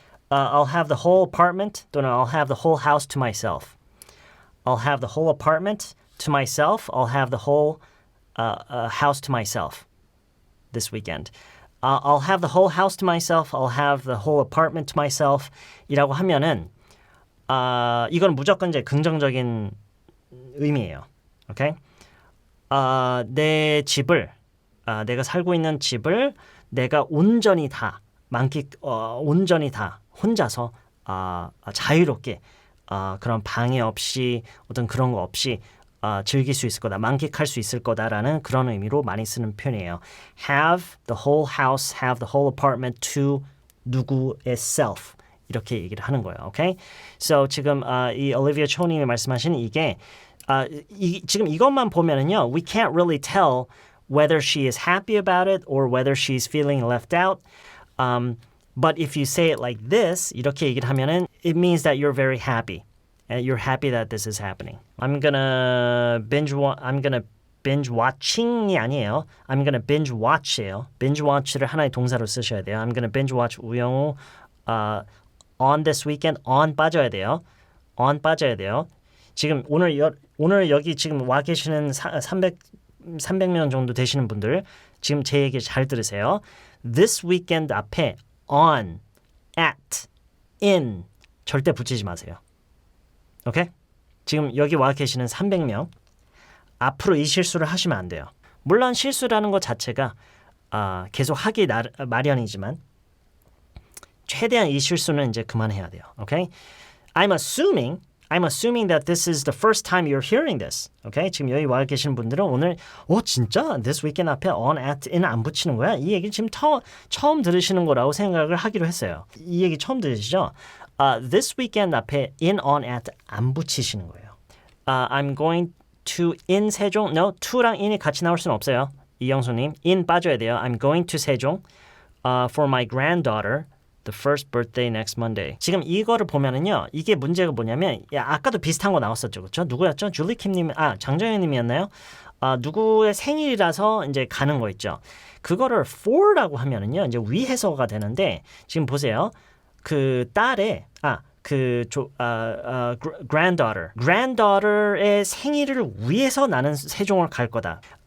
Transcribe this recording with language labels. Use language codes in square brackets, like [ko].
[en] I'll have the whole apartment, I'll have the whole house to myself. I'll have the whole apartment to myself. I'll have the whole house to myself this weekend. I'll have the whole house to myself. I'll have the whole apartment to myself. [ko] 이라고 하면은 이건 무조건 이제 긍정적인 의미예요. [en] Okay? [ko] 내 집을 내가 살고 있는 집을 내가 온전히 다 온전히 다 혼자서 자유롭게 그런 방해 없이 어떤 그런 거 없이 즐길 수 있을 거다, 만끽할 수 있을 거다라는 그런 의미로 많이 쓰는 표현이에요. Have the whole house, have the whole apartment to 누구의 self 이렇게 얘기를 하는 거예요. Okay? [en] So [ko] 지금 이 올리비아 초님이 말씀하신 이게 지금 이것만 보면은요, [en] we can't really tell whether she is happy about it or whether she's feeling left out. But if you say it like this, [ko] 이렇게 얘기를 하면은 [en] it means that you're very happy. You're happy that this is happening. I'm gonna binge watching이 [ko] 아니에요. [en] I'm gonna binge watch예요. [ko] binge watch를 하나의 동사로 쓰셔야 돼요. [en] I'm gonna binge watch 우영우 on this weekend. [ko] on 빠져야 돼요. on 빠져야 돼요. 지금 오늘 여기 지금 와 계시는 300명 정도 되시는 분들 지금 제 얘기 잘 들으세요. This weekend 앞에 on, at, in 절대 붙이지 마세요. 오케이? 지금 여기 와 계시는 300명 앞으로 이 실수를 하시면 안 돼요. 물론 실수라는 것 자체가 계속 하기 마련이지만 최대한 이 실수는 이제 그만해야 돼요. 오케이? [en] I'm assuming that this is the first time you're hearing this. Okay? [ko] 지금 여기 와 계신 분들은 오늘 진짜 this weekend 앞에 on, at, in 안 붙이는 거야? 이 얘기 지금 처음 들으시는 거라고 생각을 하기로 했어요. 이 얘기 처음 들으시죠? This weekend 앞에 in, on, at 안 붙이시는 거예요. [en] I'm going to in 세종. [ko] No, to랑 in이 같이 나올 수는 없어요. 이영수님, in 빠져야 돼요. [en] I'm going to 세종 for my granddaughter. The first birthday next Monday. [ko] 지금 이거를 보면은요, 이게 문제가 뭐냐면, 아까도 비슷한 거 나왔었죠, 그렇죠? 누구였죠? 줄리킴님, 장정현님이었나요? 누구의 생일이라서 이제 가는 거 있죠. 그거를 for라고 하면은요, 이제 위해서가 되는데, 지금 보세요, 그 딸의 granddaughter의 생일을 위해서 나는 세종을 갈 거다.